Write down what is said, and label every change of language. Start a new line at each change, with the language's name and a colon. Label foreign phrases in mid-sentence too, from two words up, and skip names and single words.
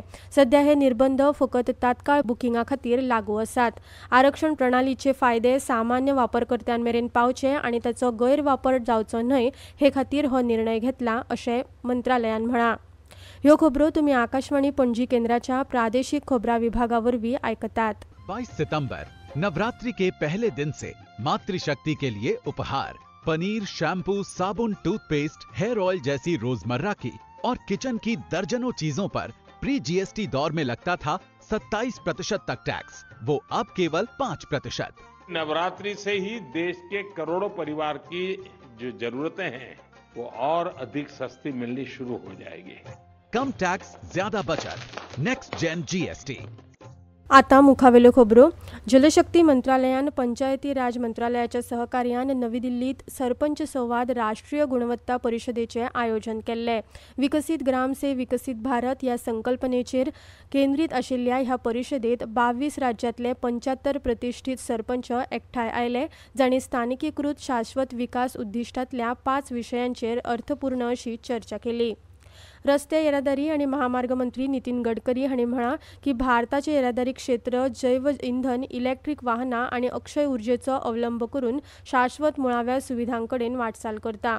Konkani: सध्या हे निर्बंध फकत तात्काळ बुकिंगा खातीर लागू आसात. आरक्षण प्रणालीचे फायदे सामान्य वापरकर्त्यांमेरेन पावचे आनी ताचो गैरवापर जावचो न्हय हे खातीर हो निर्णय घेतला अशें मंत्रालयान म्हळां. ह्यो खबरो तुम्ही आकाशवाणी पणजी केंद्राच्या प्रादेशिक खबरा विभागावरवी ऐकतात.
Hindi: 22 सितंबर नवरात्रि के पहले दिन से मातृशक्ति के लिए उपहार पनीर, शैम्पू, साबुन, टूथपेस्ट,
English: hair oil
Hindi: जैसी रोजमर्रा की और किचन की दर्जनों चीजों पर
English: pre GST
Hindi: दौर में लगता था 27% तक टैक्स, वो अब केवल 5%. नवरात्रि से ही देश के करोड़ों परिवार की जो जरूरतें हैं वो और अधिक सस्ती मिलनी शुरू हो जाएगी. कम टैक्स, ज्यादा बचत.
English: next gen GST.
Konkani: आता मुखावेल्यो खबरो. जलशक्ती मंत्रालयान पंचायती राज मंत्रालयाच्या सहकार्यान नवी दिल्लीत सरपंच संवाद राष्ट्रीय गुणवत्ता परिषदेचे आयोजन केल्ले.
Hindi: विकसित ग्राम से विकसित भारत
Konkani: या संकल्पनेचेर केंद्रीत आशिल्ल्या ह्या परिषदेत 22 राज्यांतले 75 प्रतिष्ठीत सरपंच एकठांय आयले, जांणी स्थानिकीकृत शाश्वत विकास उद्दिष्टांतल्या 5 विशयांचेर अर्थपूर्ण अशी चर्चा केली. रस्ते येरादारी आणि महामार्ग मंत्री नितीन गडकरी हांणी म्हळां की भारताचे येरादारी क्षेत्र जैव इंधन, इलेक्ट्रीक वाहनां आणि अक्षय उर्जेचो अवलंब करून शाश्वत मुळाव्या सुविधांकडेन वाटचाल करता.